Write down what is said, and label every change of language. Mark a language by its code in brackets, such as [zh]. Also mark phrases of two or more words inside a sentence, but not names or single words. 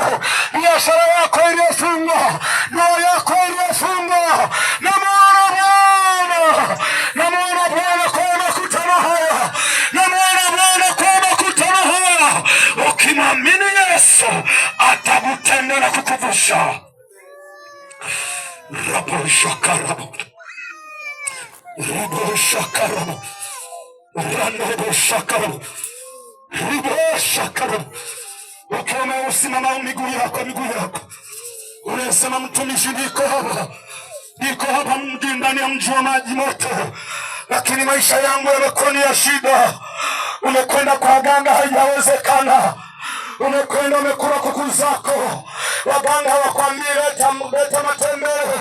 [sw] Biashara yako iliyofungwa, ndoa yako iliyofungwa. Namwona Bwana kwa makutano haya. Namwona Bwana kwa makutano haya. Ukimwamini Yesu atakutendea na kukuvusha. Rabo shakarabo. Rabo shakarabo. Rabo shakarabo. Rabo shakarabo. Ukiwa umesimama miguu yako. Unasema mtumishi, niko hapa ndani ya mji wa maji moto, lakini maisha yangu yamekuwa ni ya shida. Umekwenda kwa waganga haijawezekana. Umekwenda umekula kuku zako. Waganga hawakwambia leta matembele.